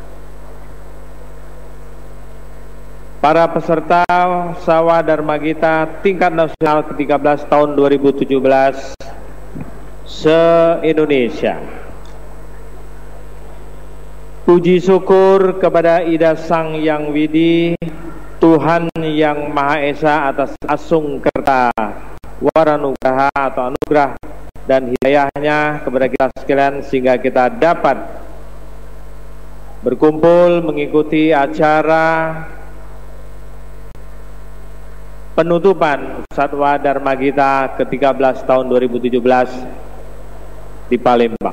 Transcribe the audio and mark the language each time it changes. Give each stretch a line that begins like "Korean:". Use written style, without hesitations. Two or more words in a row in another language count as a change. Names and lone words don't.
Indonesian: Para peserta Sawa Dharma Gita tingkat nasional ke-13 tahun 2017 se-Indonesia. Puji syukur kepada Ida Sang Yang Widi, Tuhan Yang Maha Esa atas
Kawi: asung kerta waranugraha
Indonesian: atau anugerah dan hidayahnya kepada kita sekalian sehingga kita dapat berkumpul mengikuti acara penutupan Satwa Dharma Gita ke-13 tahun 2017 di Palembang.